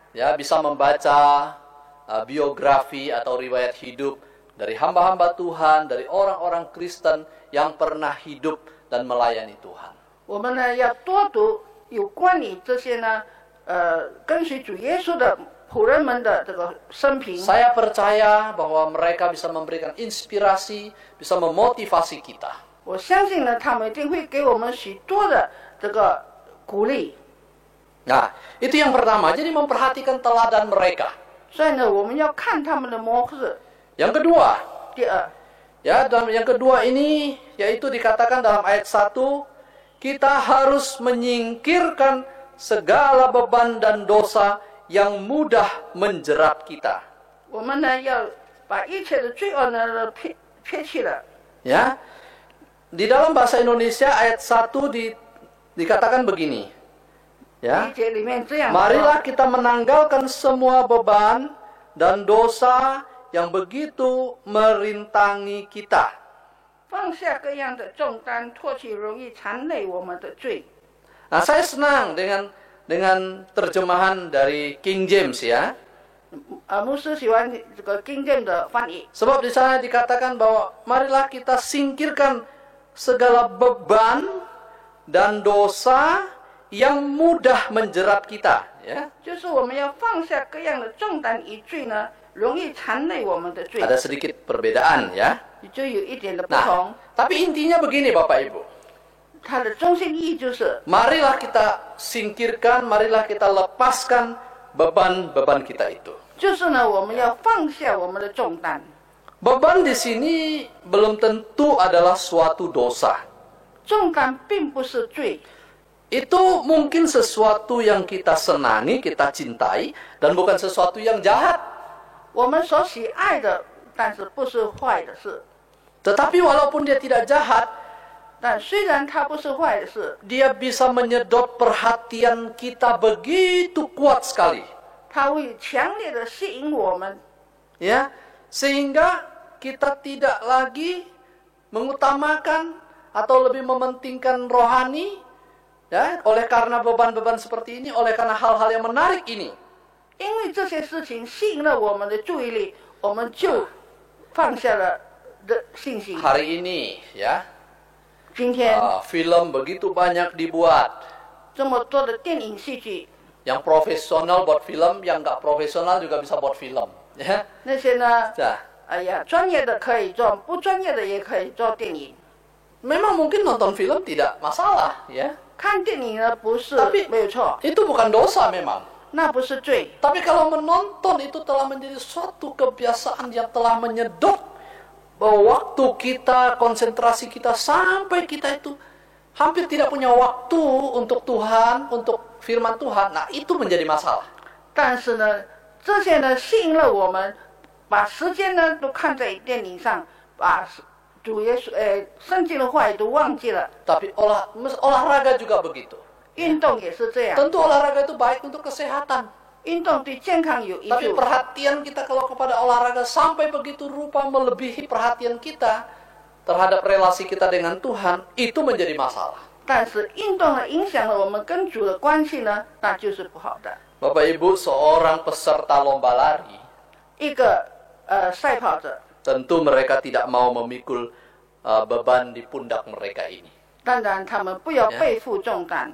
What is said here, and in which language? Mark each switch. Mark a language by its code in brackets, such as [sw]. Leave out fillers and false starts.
[id] ya, bisa membaca biografi atau riwayat hidup dari hamba-hamba Tuhan, dari orang-orang Kristen yang pernah hidup dan melayani Tuhan. [zh] 我们呢要多读有关于这些呢，跟随主耶稣的仆人们的这个生平。 [id] Saya percaya bahwa mereka bisa memberikan inspirasi, bisa memotivasi kita. [zh] 我相信呢，他们一定会给我们许多的这个鼓励。 [id] Nah, itu yang pertama. Jadi memperhatikan teladan mereka. [zh] 所以呢，我们要看他们的模式。 [id] Yang kedua, [zh] 第二， [id] ya, dan yang kedua ini yaitu dikatakan dalam ayat 1, kita harus menyingkirkan segala beban dan dosa yang mudah menjerat kita. [zh] 我们呢要把一切的罪恶呢撇弃了。 [id] Ya. Di dalam bahasa Indonesia ayat 1 dikatakan begini. [zh] 第 [id] Ya. [zh] 一节里面这样说， [id] Marilah kita menanggalkan semua beban dan dosa yang begitu merintangi kita. [zh] 放下各样的重担，脱去容易缠累我们的罪。 [id] Nah, saya senang dengan terjemahan dari King James ya. [zh] 牧师喜欢这个King James 的翻译， [id] Sebab di sana dikatakan bahwa marilah kita singkirkan segala beban dan dosa yang mudah menjerat kita, ya. [zh] 就是我们要放下各样的重担与罪呢，容易缠累我们的罪， [id] Ada sedikit perbedaan ya. [zh] 就有一点的不同 [id] Nah,。 tapi intinya begini Bapak Ibu. [zh] 它的中心意义就是， [id] Marilah kita singkirkan, marilah kita lepaskan beban-beban kita itu. [zh] 就是呢，我们要放下我们的重担。 [id] Beban di sini belum tentu adalah suatu dosa. [zh] 重担并不是罪， [id] Itu mungkin sesuatu yang kita senangi, kita cintai, dan bukan sesuatu yang jahat. [zh] 我们所喜爱的，但是不是坏的事。 [id] Tetapi walaupun dia tidak jahat, [zh] 但虽然它不是坏的事， [id] dia bisa menyedot perhatian kita begitu kuat sekali. [zh] 它会强烈的吸引我们， [id] Ya, sehingga kita tidak lagi mengutamakan atau lebih mementingkan rohani, ya, oleh karena beban-beban seperti ini, oleh karena hal-hal yang menarik ini. [zh] 因为这些事情吸引了我们的注意力，我们就放下了的信心。 [id] Hari ini, ya, [zh] 今天 [id] film begitu banyak dibuat. [zh] 这么多的电影戏剧， [id] Yang profesional buat film, yang nggak profesional juga bisa buat film. Ya, [zh] 那些呢， [id] nah, [zh] 哎呀，专业的可以做，不专业的也可以做电影。 [id] memang mungkin nonton film tidak masalah, ya. [zh] 看电影呢不是 [id] Tapi [zh] 没有错， [id] itu bukan dosa memang. [zh] 那不是罪。 [id] Tapi kalau menonton itu telah menjadi suatu kebiasaan yang telah menyedot bahwa waktu kita, konsentrasi kita sampai kita itu hampir tidak punya waktu untuk Tuhan, untuk firman Tuhan. Nah, itu menjadi masalah. [zh] 但是呢，这些呢吸引了我们，把时间呢都看在电影上，把主耶稣圣经的话语都忘记了。 [id] Tapi olahraga juga begitu. [zh] 运动也是这样， [id] Tentu olahraga itu baik untuk kesehatan. [zh] 运动对健康有益 [id] Tapi [zh] 处。 [id] perhatian kita kalau kepada olahraga sampai begitu rupa melebihi perhatian kita terhadap relasi kita dengan Tuhan, itu menjadi masalah. [zh] 但是运动呢影响了我们跟主的关系呢，那就是不好的。 [id] Bapak Ibu, seorang peserta lomba lari, [zh] 一个赛跑者， [id] tentu mereka tidak mau memikul beban di pundak mereka ini. [zh] 当然他们不要背负重担。